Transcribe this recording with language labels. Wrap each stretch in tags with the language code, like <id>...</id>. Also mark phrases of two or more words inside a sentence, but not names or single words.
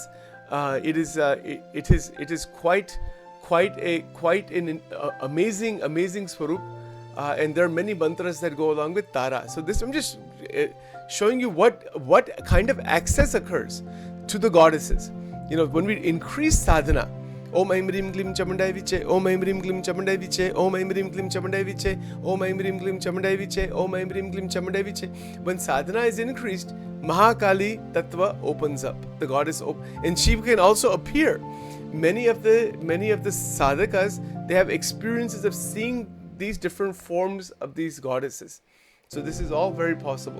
<en>It is quite an amazing swarup, and there are many mantras that go along with Tara. So this, I'm just showing you what kind of access occurs to the goddesses. When we increase sadhana,</en> <sa>Om Aim Rim Klim Chamandai Viche, Om Aim Rim Klim Chamandai Viche, Om Aim Rim Klim Chamandai Viche, Om Aim Rim Klim Chamandai Viche, Om Aim Rim Klim Chamandai Viche.</sa> <en>When sadhana is increased, Mahakali Tattva opens up. The goddess and she can also appear. Many of the sadhakas, they have experiences of seeing these different forms of these goddesses. So this is all very possible.</en>